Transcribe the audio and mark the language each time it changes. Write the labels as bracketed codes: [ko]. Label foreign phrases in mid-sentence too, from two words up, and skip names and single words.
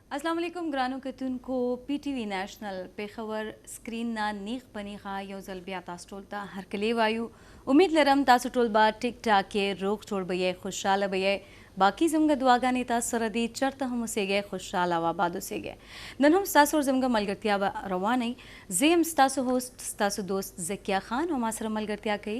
[ps] اسلام علیکم ګرانو کتونکو PTV نېشنل پېښور سکرین نه نیغ پنیغه یو ځل بیا تاسو ټول ته هرکلی وایو. امید لرم تاسو ټول به ټیک ټاک کې روغ جوړ به یې خوشحاله به یې. باقي زموږ دعاګانې تاسو سره دي چېرته هم اوسیږئ خوشحاله او آباد اوسیږئ. نن هم ستاسو سره زموږ ملګرتیا به روانه وي. زه یم ستاسو هوسټ ستاسو دوست زکیه خان او ما سره ملګرتیا کوي